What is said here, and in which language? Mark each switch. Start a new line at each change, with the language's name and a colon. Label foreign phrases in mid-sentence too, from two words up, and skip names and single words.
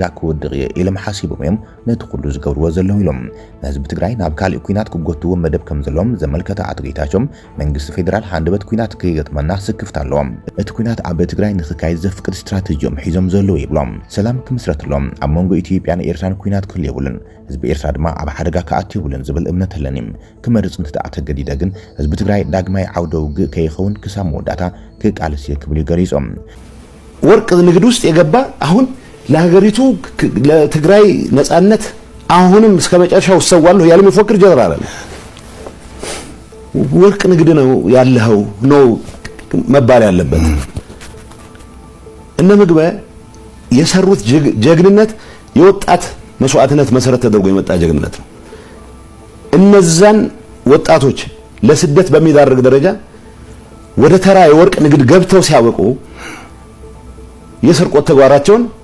Tigrinya: ክወድቕ ኢሎም ሓሲቦም እዮም ነቲ ኩሉ ዝገብርዎ ዘለዉ ኢሎም ህዝቢ ትግራይ ናብ ካልእ ኩናት ክጎትዎ መደብ ከም ዘለዎም ዘመልከተ አትጌታቸው መንግስቲ ፌደራል አንደበት ኩናት ከይገጥመና ስክፍት ኣለዎም እቲ ኩናት ኣብ ትግራይ ንኽካየድ ዘፍቅድ ስትራቴጂዮም ሒዞም ዘለዉ ይብሎም ሰላም ክምስረትሎም ኣብ መንጎ ኢትዮጵያን ኤርትራን ኩናት ክህልየብሉን ህዝቢ ኤርትራ ድማ ኣብ ሓደጋ ከኣትየብሉን ዝብል እምነት ኣለኒ ክመርጽ እንትተኣተ ገዲደ ግን ህዝቢ ትግራይ ዳግማይ ዓውደ ውግእ ከይኸውን ክሳብ መወዳእታ ክቃለስ ክብል ይገልጾም
Amharic: ወርቅ ንግድ ውስጥ የገባ አሁን ለሀገሪቱ ለትግራይ ነጻነት አሁንም እስከ መጨረሻው ሰዋለሁ ያለ የሚፎክር ጀነራል አለ ወርቅ ንግድ ነው ያለው ነው መባል ያለበት እነ ምግበ የሰሩት ጀግንነት የወጣት መስዋዕትነት መሰረት ተደርጎ የመጣ ጀግንነት ነው እነዛን ወጣቶች ለስደት በሚዳርግ ደረጃ ወደ ተራ የወርቅ ንግድ ገብተው ሲያበቁ የሰርቆት ተግባራቸውን